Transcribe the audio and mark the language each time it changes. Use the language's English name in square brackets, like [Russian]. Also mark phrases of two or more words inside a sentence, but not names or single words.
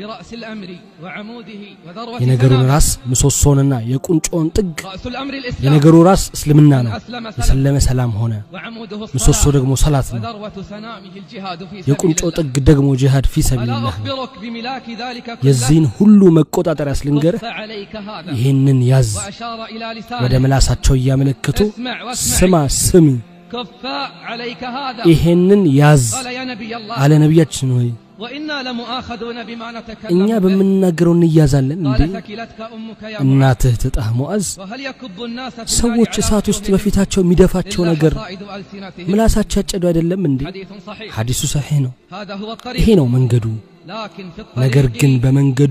[Amharic] የነገሩን ራስ ምሰሶንና የቁንጮን ጥግ የነገሩ ራስ እስልምና ነው የሰለመ ሰላም ሆነ ምሰሶ ደግሞ ሰላት ነው የቁንጮ ጥግ ደግሞ [Arabic] جهاد في سبيل الله [Amharic] የዚህን ሁሉ መቆጣጠሪያ ልንገርህ ይሄንን ያዝ ወደ ምላሳቸው ያመለከቱ ስማ ስሚ [Arabic] كف عليك هذا [Amharic] ይሄንን ያዝ አለ ነብያችን ሆይ [Arabic] وإنا لمؤاخذون بما نتكلم [Amharic] እኛ በመናገረው እንያዛለን እንዴ እናትህ ትጣህ ሙአዝ ሰዎች እሳት ውስጥ በፊታቸው የሚደፋቸው ነገር ምላሳቸው ያጨዱ አይደለም እንዴ ሐዲሱ ሰሂህ ነው ይሄ ነው መንገዱ ነገር ግን በመንገዱ